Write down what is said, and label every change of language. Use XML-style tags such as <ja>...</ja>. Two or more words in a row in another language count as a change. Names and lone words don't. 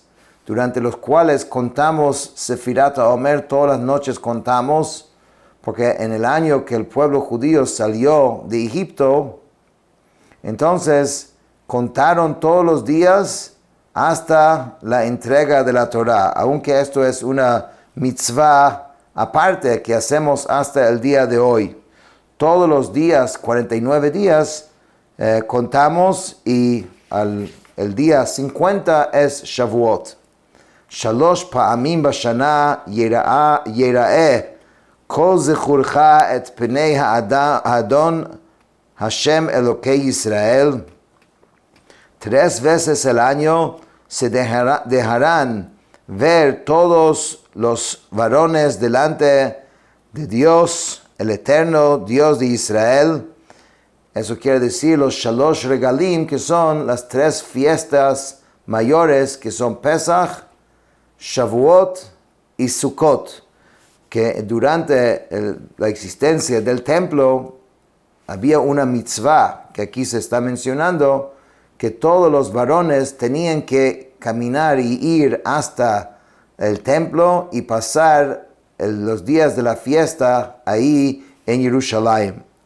<es>durante los cuales contamos</es> <he>ספירת העומר,</he> <es>todas las noches contamos, porque en el año que el pueblo judío salió de Egipto, entonces contaron todos los días hasta la entrega de la Torá, aunque esto es una mitzvah aparte que hacemos hasta el día de hoy. Todos los días, 49 días, contamos y el día 50 es Shavuot.</es> <he>שלוש פעמים בשנה יראה כל זכורך את פני האדון השם אלוקי ישראל.</he> <es>3 veces al año se dejarán ver todos los varones delante de Dios, el eterno Dios de Israel. Eso quiere decir los</es> <he>שלוש רגלים,</he> <es>que son las 3 fiestas mayores, que son Pesach, Shavuot y Sukkot, que durante la existencia del templo había una mitzvah, que aquí se está mencionando, que todos los varones tenían que caminar y ir hasta el templo y pasar los días de la fiesta ahí en Jerusalén.</es>